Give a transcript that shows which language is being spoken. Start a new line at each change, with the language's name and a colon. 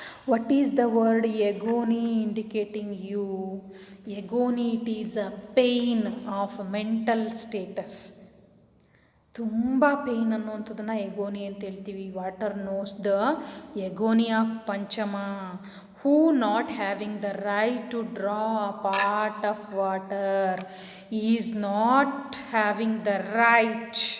English: What is the word agony indicating you? Agony, it is a pain of mental status.
Kannada: ತುಂಬ pain ಅನ್ನುವಂಥದ್ದನ್ನು ಎಗೋನಿ ಅಂತ ಹೇಳ್ತೀವಿ.
English: Water knows the agony of Panchama. Who not having the right to draw a part of water is not having the right.